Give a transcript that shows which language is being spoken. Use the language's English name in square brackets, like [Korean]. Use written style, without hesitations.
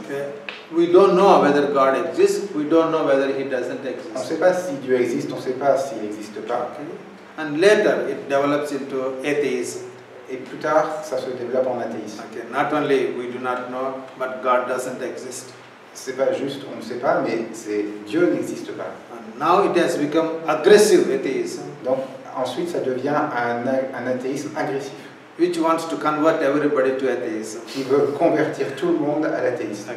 [English] Okay? We don't know whether God exists, we don't know whether He doesn't [French] On ne [English] exist. [French] sait pas si Dieu existe, on ne sait pas s'il n'existe pas. [English] Okay? And later it develops into atheism. [French] Et plus tard, ça se développe en athéisme. [English] Okay? Not only we do not know, but God doesn't exist. [French] C'est pas juste, on ne sait pas, mais Dieu n'existe pas. [English] And now it has become aggressive atheism, [French] Donc ensuite, ça devient un athéisme agressif, [English] which wants to convert everybody to atheism. [French] qui veut convertir tout le monde à l'athéisme.